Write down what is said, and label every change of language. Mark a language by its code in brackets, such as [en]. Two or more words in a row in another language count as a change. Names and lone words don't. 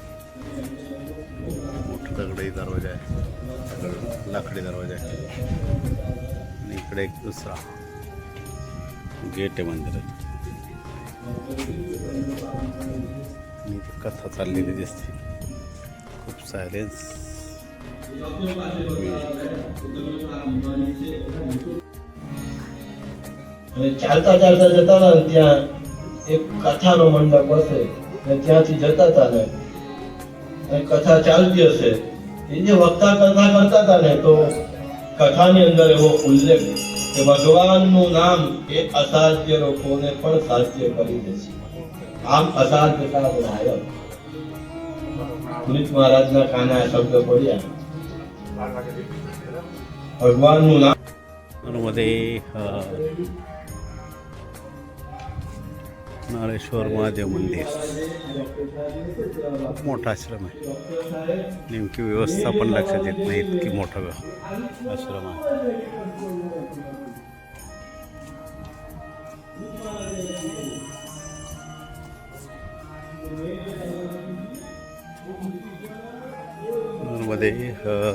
[mr] मोठा दगडी दरवाजा आहे, लाकडी दरवाजा आहे आणि इकडे एक दुसरा गेट आहे मंदिरात. आणि कथा चाललेली दिसते, खूप सायलेन्स. [gu] ચાલતા ચાલતા જતા હતા ને ત્યાં એક કથાનો મંડપ હશે ને ત્યાંથી જતા હતા ને કથા ચાલતી હશે. એ જે વક્તા કરતા હતા ને તો કથાની અંદર એવો ઉલ્લેખ કે ભગવાનનું નામ એ અસાધ્ય લોકોને પણ સાધ્ય કરી દે છે. આમ અસાધ્યતા બનાવ્યો. પુનિત મહારાજના કાને આ શબ્દ પડ્યા, ભગવાનનું નામ. [mr] नर्मदे हर. नारेश्वर महादेव मंदिर खूप मोठा आश्रम आहे. नेमकी व्यवस्था पण लक्षात येत नाही, इतकी मोठा आश्रम आहे. नर्मदे हर.